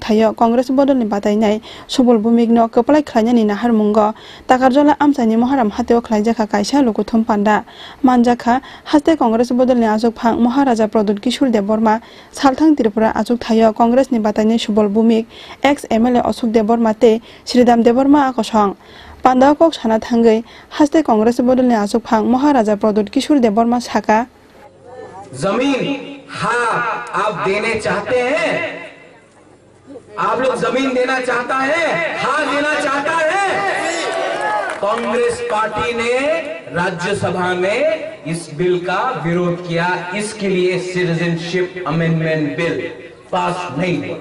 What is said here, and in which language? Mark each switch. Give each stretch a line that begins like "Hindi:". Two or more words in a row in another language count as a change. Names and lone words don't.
Kok Borok: थायो कांग्रेस बदलनि बातायनाय सुबल बुमिकनो कपलाय खलायनायनि नाहारमुंगो ताकारजला आमचानि महाराम हातिओ खलायजाखा कायसा लोगो थुमपान्दा मानजाखा हास्ते कांग्रेस बदलनि आसुक फां महाराजा प्रदोत किशोर देबबर्मा सालथां त्रिपुरा आसुक थायो कांग्रेसनि बातायनाय सुबल बुमिक एक्स एमएलए अशोक देबबर्मा ते श्रीदाम देबबर्मा आगसं पांडा कक साना थांगै हास्ते कांग्रेस बदलनि आसुक फां महाराजा प्रदोत किशोर देबबर्मा साका
Hindi: जमीन हाँ आप देने चाहते हैं, आप लोग जमीन देना चाहता है, हाँ देना चाहता है। कांग्रेस पार्टी ने राज्यसभा में इस बिल का विरोध किया, इसके लिए सिटीजनशिप अमेंडमेंट बिल पास नहीं हुआ।